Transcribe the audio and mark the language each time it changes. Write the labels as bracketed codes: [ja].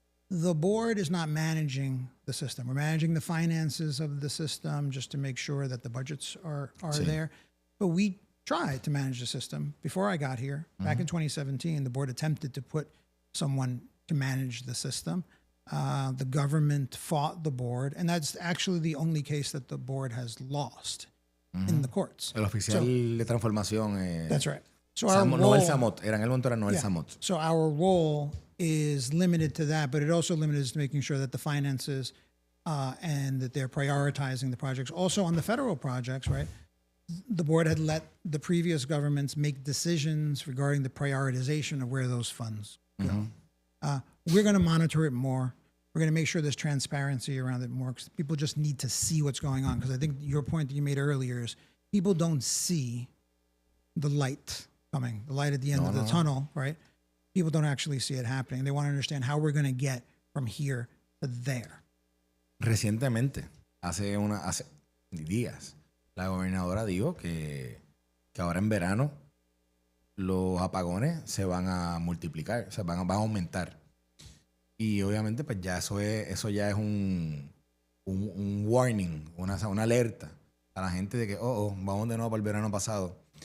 [en] The board is not managing the system. We're managing the finances of the system just to make sure that the budgets are there. But we tried to manage the system. Before I got here, back in 2017, the board attempted to put someone to manage the system. The government fought the board, and that's actually the only case that the board has lost in the courts. [es] El oficial de transformación. [en] That's right. So [es] Noel Samot. En el momento era Noel Samot. [en] So our role is limited to that, but it also limited to making sure that the finances and that they're prioritizing the projects. Also on the federal projects, right? The board had let the previous governments make decisions regarding the prioritization of where those funds go. We're going to monitor it more. We're going to make sure there's transparency around it more because people just need to see what's going on. Because I think your point that you made earlier is people don't see the light coming, the light at the end of the tunnel, right? People don't actually see it happening. They want to understand how we're going to get from here to there. [es] Recientemente, hace días, la gobernadora dijo que ahora en verano los apagones se van a multiplicar, o sea, van a aumentar. Y obviamente pues ya eso ya es un warning, una alerta a la gente de que vamos de nuevo para el verano pasado.